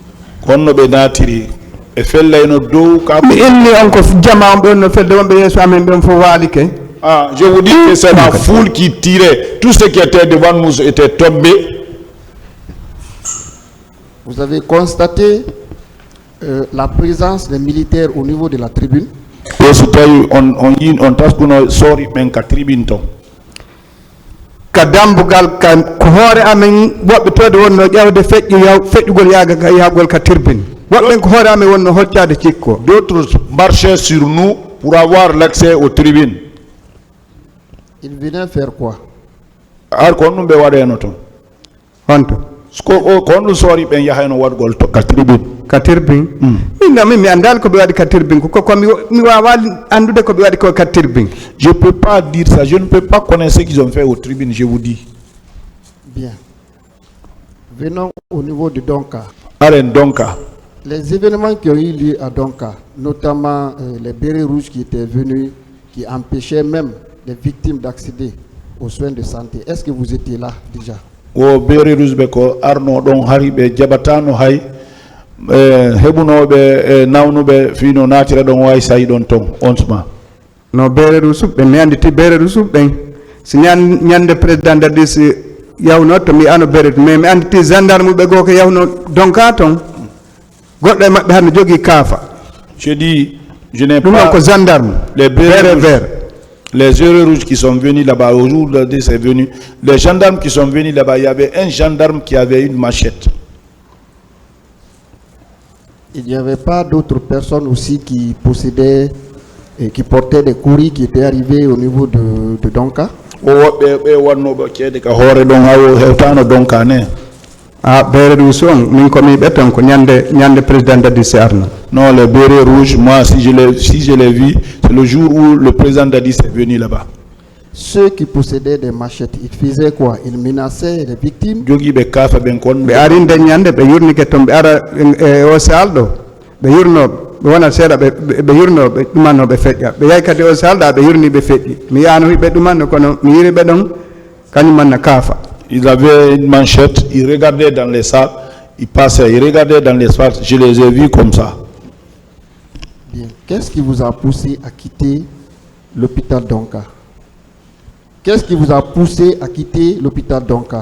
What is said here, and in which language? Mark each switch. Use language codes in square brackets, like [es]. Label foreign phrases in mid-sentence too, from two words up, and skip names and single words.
[fr] Ah, je vous dis que c'est la foule qui tirait. Tout ce qui était devant nous était tombé. Vous avez constaté la présence des militaires au niveau de la tribune? [ff] Kadambugal kan ko hoore amen wobbe tode wonno ƴewde feƴƴugol yaagol ka tirbine wobben ko hoore amen wonno hoccade cikko. [fr] D'autres marchaient sur nous pour avoir l'accès aux tribunes. Ils venaient faire quoi? [ff] Ar ko numbe wadeno ton honto ko no sori ben yahayno wadgol to ka tirbine mi andal ko be wadi ka tirbine ko mi wawa andude ko be wadi ko ka tirbine. [fr] Je peux pas dire ça, je ne peux pas connaître ce qu'ils ont fait aux tribunes, je vous dis. Bien. Venons au niveau de Donka. Donka. Les événements qui ont eu lieu à Donka, notamment les bérets rouges qui étaient venus, qui empêchaient même les victimes d'accéder aux soins de santé. Est-ce que vous étiez là déjà? [ff] O [fr] bérets rouges [ff] beko arno don haribe jabatano hay hebunobe nawnube fino natira don way say don ton onsma. No [fr] bérets rouges [ff] be mi anditi [fr] bérets rouges [ff] ben si nyande président dadis yawno to mi ano [fr] bérets mais [ff] mi anditi gendarme be go ko yawno Donka ton goddo mabbe hanno jogi kafa. [fr] Je dis je n'ai pas [ff] ko gendarme [fr] les bérets verts. Les bérets rouges qui sont venus là-bas, au jour de c'est venu, les gendarmes qui sont venus là-bas, il y avait un gendarme qui avait une machette. Il n'y avait pas d'autres personnes aussi qui possédaient et qui portaient des courriers qui étaient arrivés au niveau de Donka? [ff] Ah, [fr] bérets rouges [ff] min ko mi beton ko nyande président Dadis arno. [fr] Non, les bérets rouges, moi si je l'ai vu, c'est le jour où le président Dadis est venu là-bas. Ceux qui possédaient des machettes, ils faisaient quoi? Ils menaçaient les victimes? [ff] Be arinde nyande be yurni ke tombe ara o saldo be yurno be wona seeda be yurno be dumano be feƴƴa be yaykati o salda be yurni be feƴƴi mi yaano be dumano kono mi yiri be don kanyum manna kafa. [fr] Ils avaient une manchette, ils regardaient dans les salles, ils passaient, ils regardaient dans l'espace, je les ai vus comme ça. Bien. Qu'est-ce qui vous a poussé à quitter l'hôpital Donka? Qu'est-ce qui vous a poussé à quitter l'hôpital Donka?